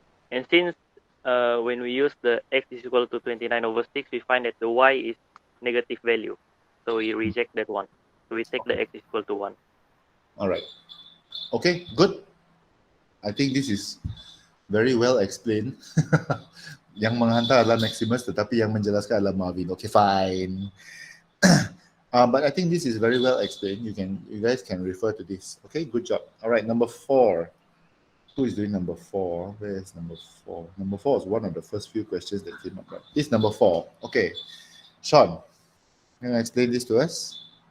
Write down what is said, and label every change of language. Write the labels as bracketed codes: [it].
[en] And since when we use the x is equal to 29 over 6, we find that the y is negative value. So we reject that one. So we take the x is equal to 1. All right. Okay, good. I think this is very well explained. [ms] Yang menghantar adalah Maximus, tetapi yang menjelaskan adalah Marvin. [en] Okay, fine. But I think this is very well explained. You guys can refer to this. Okay, good job. All right, number 4. Who is doing number 4? Where is number 4? Number 4 is one of the first few questions that came up. Right? This is number 4. Okay, Sean, can you explain this to us?